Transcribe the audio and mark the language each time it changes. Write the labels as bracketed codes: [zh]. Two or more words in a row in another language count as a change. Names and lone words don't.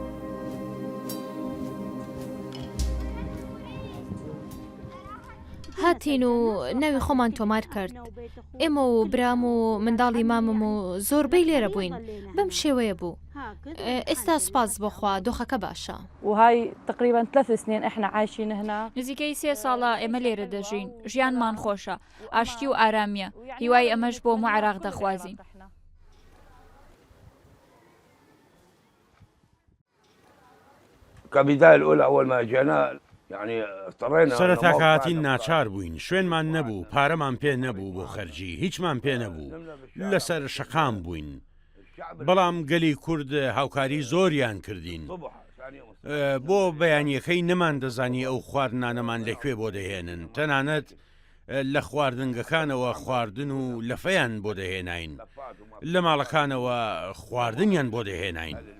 [ckb] هاتین و ناوی خۆمان تۆمار کرد ئێمە و برام و منداڵی مامم و زۆربەی لێرە بووین بەم شێوەیە بوو. ئێستا سپاس بۆخوا دۆخەکە باشە. [ar] وهاي تقريبا 3 سنين احنا عايشين هنا. [ckb] نزیکەی 3 ساڵە ئێمە لێرە دەژین ژیانمان خۆشە ئاشتی و ئارامیە هیوای ئەمەش بۆ مو عێراق دەخوازین. [ar] كبداية الأولى أول ما جينا يعني اضطرينا [ckb] سەرەتا کاتین ناچار بووین شوێنمان نەبوو پارەمان پێ نەبوو بۆ خەرجی هیچمان پێ نەبوو لەسەر شەقام بووین بەڵام گەلی کورد هاوکاری زۆریان کردین بۆ بەیانیەکەی نەمان دەزانی ئەو خواردنانەمان لەکوێ بۆ دەهێنن تەنانەت لە خواردنگەکانەوە خواردن و لەفەیان بۆ دەهێناین لە ماڵەکانەوە خواردنیان بۆ دەهێناین.